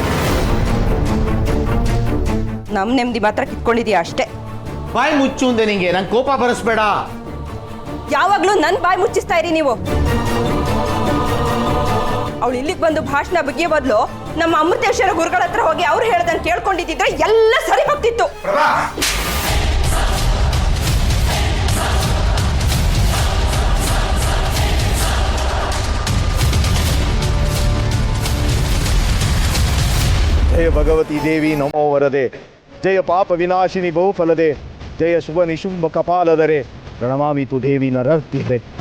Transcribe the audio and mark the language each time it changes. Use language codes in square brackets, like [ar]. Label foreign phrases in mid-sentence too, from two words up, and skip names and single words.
[kn] ನಮ್ ನೆಮ್ಮದಿ ಮಾತ್ರ ಕಿತ್ಕೊಂಡಿದೀಯ ಅಷ್ಟೇ. ಬಾಯಿ ಮುಚ್ಚು ಅಂದೆ ನಿಂಗೆ. ನಂಗೆ ಕೋಪ ಬರಿಸ್ಬೇಡ. ಯಾವಾಗ್ಲೂ ನನ್ ಬಾಯಿ ಮುಚ್ಚಿಸ್ತಾ ಇರಿ ನೀವು. ಅವಳು ಇಲ್ಲಿಗೆ ಬಂದು ಭಾಷಣ ಬಗೆಯ ಬದಲು ನಮ್ಮ ಅಮೃತೇಶ್ವರ ಗುರುಗಳ ಹತ್ರ ಹೋಗಿ ಅವ್ರು ಹೇಳ್ದನ್ನು ಕೇಳ್ಕೊಂಡಿದ್ದಿದ್ರೆ ಎಲ್ಲ ಸರಿ ಹೋಗ್ತಿತ್ತು. [sa] जय भगवती देवी नमो वरदे जय पाप विनाशिनी बहुफलदे जय शुभ निशुंभ कपालधरे प्रणमामि तु देवी नरहृदये।